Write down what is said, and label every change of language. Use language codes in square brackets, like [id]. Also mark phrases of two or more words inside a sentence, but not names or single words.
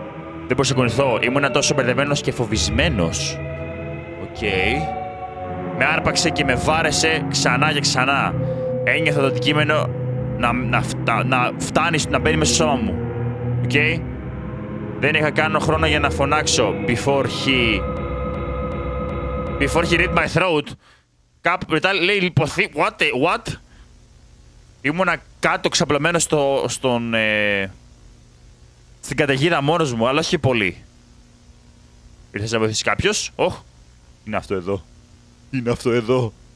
[el] Δεν μπορούσα να κουνηθώ. Ήμουνα τόσο μπερδεμένος και φοβισμένος. Οκ. Με άρπαξε και με βάρεσε ξανά και ξανά. Ένιωθα το αντικείμενο να φτάνει, να μπαίνει μέσα στο σώμα μου. Οκ. Δεν είχα καν χρόνο για να φωνάξω. [en] Before he read my throat. [el] Κάπου μετά λέει λιποθεί. [en] What? [el] Ήμουνα κάτω ξαπλωμένος στην καταιγίδα μόνος μου, αλλά όχι πολύ. Ήρθες να βοηθήσεις κάποιος? Ωχ, είναι αυτό εδώ.